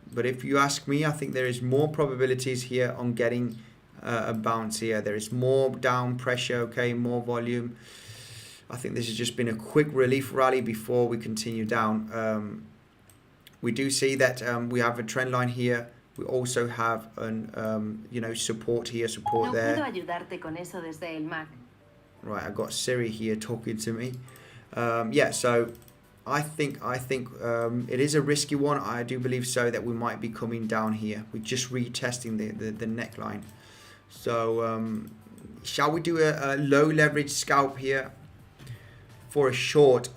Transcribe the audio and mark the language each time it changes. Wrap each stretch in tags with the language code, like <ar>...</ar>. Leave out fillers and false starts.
<en>But if you ask me, I think there is more probabilities here on getting a bounce here. There is more down pressure, okay, more volume. I think this has just been a quick relief rally before we continue down. We do see that we have a trend line here. We also have an support here, support there.</en> <es>No puedo ayudarte con eso desde el Mac.</es> <en>Right, I got Siri here talking to me. Yeah, so I think it is a risky one. I do believe so that we might be coming down here. We're just retesting the neckline. So shall we do a low leverage scalp here for a short?</en>